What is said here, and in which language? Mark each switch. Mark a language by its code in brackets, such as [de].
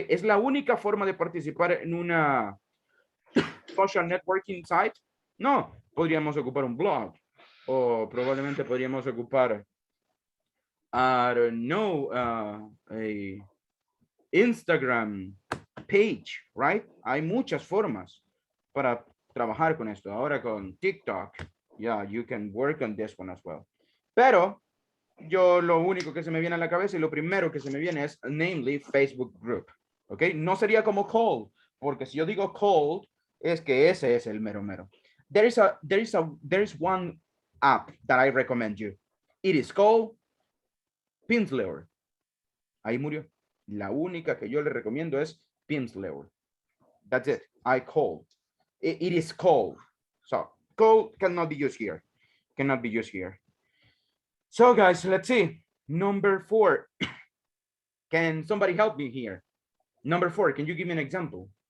[es] Es la única forma de participar en una [en] social networking site. [es] No, podríamos ocupar un blog o probablemente podríamos ocupar, [en] I don't know, a Instagram page, right? [es] Hay muchas formas para trabajar con esto. Ahora con [en] TikTok, yeah, you can work on this one as well. [es] Pero yo lo único que se me viene a la cabeza y lo primero que se me viene es namely Facebook group, ¿ok? No sería como cold, porque si yo digo cold, es que ese es el mero mero. [en] There is one app that I recommend you. It is called Pimsleur. [es] Ahí murió. La única que yo le recomiendo es Pimsleur. [en] That's it. I called. It is called. So called cannot be used here. Cannot be used here. So guys, let's see. Number 4. Can somebody help me here? Number 4, can you give me an example?